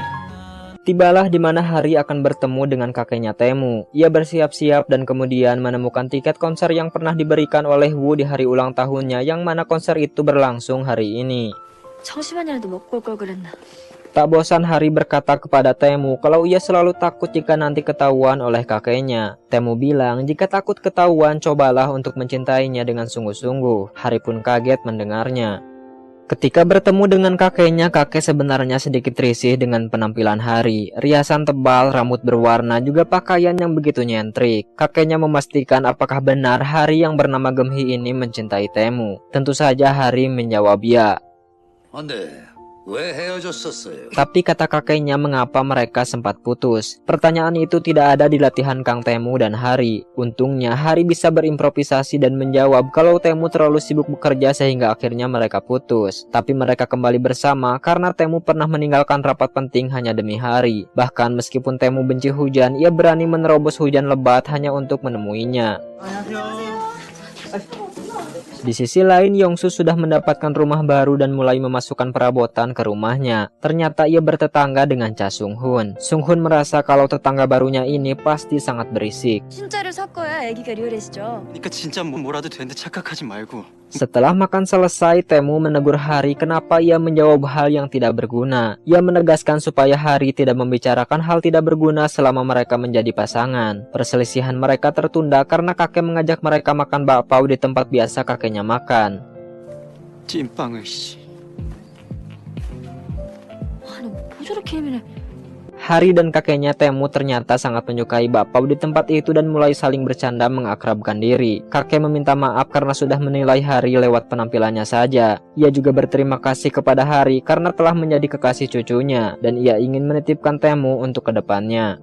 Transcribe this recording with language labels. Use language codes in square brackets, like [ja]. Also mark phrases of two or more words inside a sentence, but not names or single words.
[id] Tibalah di mana Hari akan bertemu dengan kakeknya Temu. Ia bersiap-siap dan kemudian menemukan tiket konser yang pernah diberikan oleh Wu di hari ulang tahunnya, yang mana konser itu berlangsung hari ini. [ko] 청심환이라도 먹고 올 걸 그랬나. [id] Tak bosan Hari berkata kepada Temu kalau ia selalu takut jika nanti ketahuan oleh kakeknya. Temu bilang jika takut ketahuan cobalah untuk mencintainya dengan sungguh-sungguh. Hari pun kaget mendengarnya. Ketika bertemu dengan kakeknya, kakek sebenarnya sedikit risih dengan penampilan Hari. Riasan tebal, rambut berwarna, juga pakaian yang begitu nyentrik. Kakeknya memastikan apakah benar Hari yang bernama Gemhi ini mencintai Temu. Tentu saja Hari menjawab ya. [ko] 근데 왜 헤어졌었어요? [id] Tapi kata kakeknya mengapa mereka sempat putus. Pertanyaan itu tidak ada di latihan Kang Temu dan Hari. Untungnya Hari bisa berimprovisasi dan menjawab kalau Temu terlalu sibuk bekerja sehingga akhirnya mereka putus. Tapi mereka kembali bersama karena Temu pernah meninggalkan rapat penting hanya demi Hari. Bahkan meskipun Temu benci hujan, ia berani menerobos hujan lebat hanya untuk menemuinya. Di sisi lain, Yongsu sudah mendapatkan rumah baru dan mulai memasukkan perabotan ke rumahnya. Ternyata ia bertetangga dengan Cha Sung-hun. Sung-hun merasa kalau tetangga barunya ini pasti sangat berisik. [ko] 진짜를 섞어야 애기가 리얼해지죠. 그러니까 진짜 뭐라도 되는데 착각하지 말고. [id] Setelah makan selesai, Temu menegur Hari kenapa ia menjawab hal yang tidak berguna. Ia menegaskan supaya Hari tidak membicarakan hal tidak berguna selama mereka menjadi pasangan. Perselisihan mereka tertunda karena kakek mengajak mereka makan bakpao di tempat biasa kakeknya makan. [ko] 찐빵을 씨. 아니 뭐 저렇게 예민해. [id] Hari dan kakeknya Temu ternyata sangat menyukai bakpao di tempat itu dan mulai saling bercanda mengakrabkan diri. Kakek meminta maaf karena sudah menilai Hari lewat penampilannya saja. Ia juga berterima kasih kepada Hari karena telah menjadi kekasih cucunya dan ia ingin menitipkan Temu untuk kedepannya.